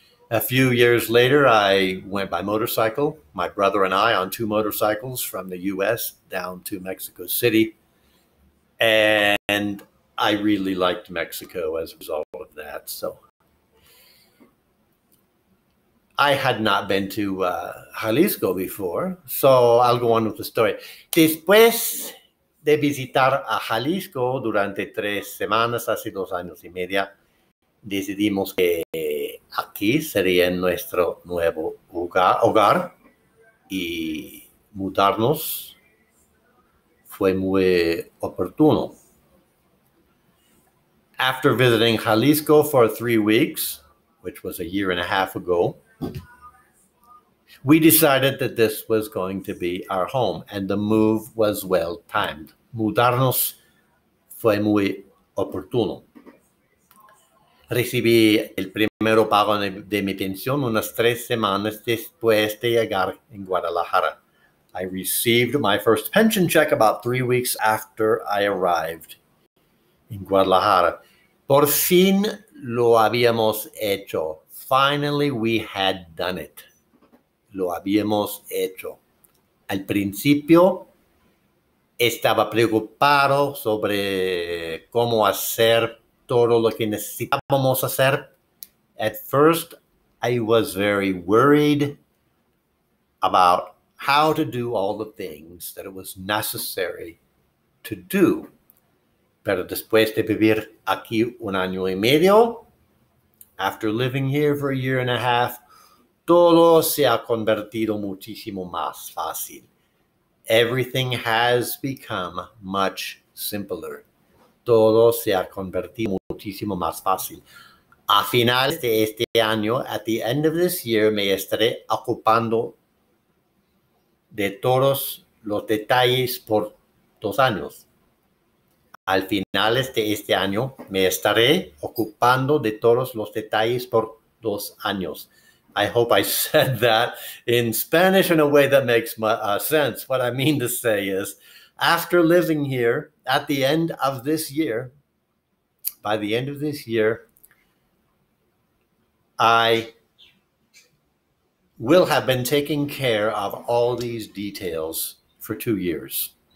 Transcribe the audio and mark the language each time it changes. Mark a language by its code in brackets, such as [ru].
[en] A few years later, I went by motorcycle, my brother and I, on 2 motorcycles from the U.S. down to Mexico City. And I really liked Mexico as a result of that. So I had not been to Jalisco before, so I'll go on with the story. [es] Después de visitar a Jalisco durante 3 semanas, hace 2 años y media, decidimos que aquí sería nuestro nuevo hogar y mudarnos fue muy oportuno. [en] After visiting Jalisco for 3 weeks, which was a year and a half ago, we decided that this was going to be our home, and the move was well timed. [es] Mudarnos fue muy oportuno. Recibí el primero pago de mi pensión unas 3 semanas después de llegar en Guadalajara. [en] I received my first pension check about 3 weeks after I arrived in Guadalajara. [es] Por fin lo habíamos hecho. [en] Finally, we had done it. [es] Lo habíamos hecho. Al principio, estaba preocupado sobre cómo hacer todo lo que necesitábamos hacer. [en] At first, I was very worried about how to do all the things that it was necessary to do. [es] Pero después de vivir aquí 1 año y medio, [en] after living here for a year and a half, [es] todo se ha convertido muchísimo más fácil. [en] Everything has become much simpler. [es] Todo se ha convertido muchísimo más fácil. A finales de este año, [en] at the end of this year, [es] me estaré ocupando de todos los detalles por 2 años. Al finales de este año, me estaré ocupando de todos los detalles por 2 años. [en] I hope I said that in Spanish in a way that makes sense. What I mean to say is, after living here, at the end of this year, by the end of this year, I will have been taking care of all these details for 2 years.